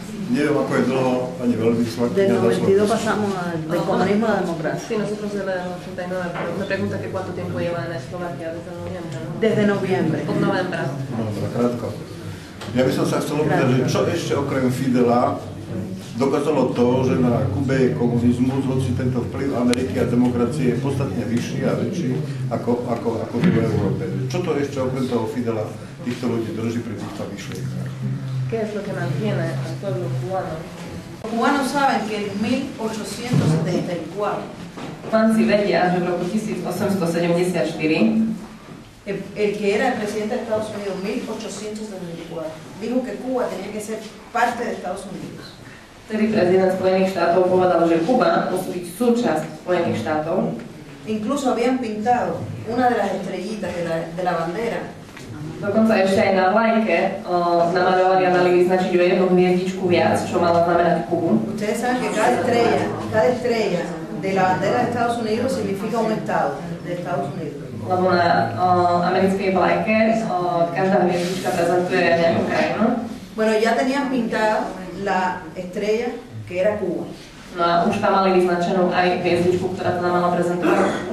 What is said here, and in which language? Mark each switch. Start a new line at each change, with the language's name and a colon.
Slovak: Neviem, ako je dlho, ani veľvyslankyňa za Slovensko.
Spanish: De 92 pasamos del comunismo a la democracia. Sí, nosotros desde el 89, pero me pregunta que cuánto tiempo lleva en Eslovaquia, desde noviembre, ¿no? Desde noviembre.
Slovak: Od novembra. Dobre, krátko. Ja by som sa chcel opýtať, že čo ešte okrem Fidela dokázalo to, že na Kube je komunizmus, hoci tento vplyv Ameriky a demokracie je podstatne vyšší a väčší ako v Európe. Čo to ešte okrem toho Fidela týchto ľudí drží pri týchto myšlienkach?
Spanish: ¿Qué es lo que mantiene al pueblo cubano? Los cubanos saben que en 1874
Slovak: Kubanci vedia, že v roku 1874
Spanish: el que era el presidente de Estados Unidos, 1874, dijo que Cuba tenía que ser parte de Estados Unidos.
Slovak: vtedy prezident Spojených štátov povedal, že Kuba musí byť súčasť Spojených štátov.
Spanish: Incluso habían pintado una de las estrellitas de la bandera.
Slovak: Dokonca ešte aj na vlajke namaľovali a dali vyznačiť o jednu hviezdičku viac, čo mala znamenať Kubu.
Spanish: Ustedes saben que cada estrella de la bandera de Estados Unidos significa un estado de Estados Unidos.
Slovak: Lebo na americkej vlajke každá hviezdička prezentuje nejakú krajinu.
Spanish: Bueno, ya tenían pintada la estrella que era Cuba.
Slovak: No a už tam mali vyznačenú aj hviezdičku, ktorá to nám mala prezentovať.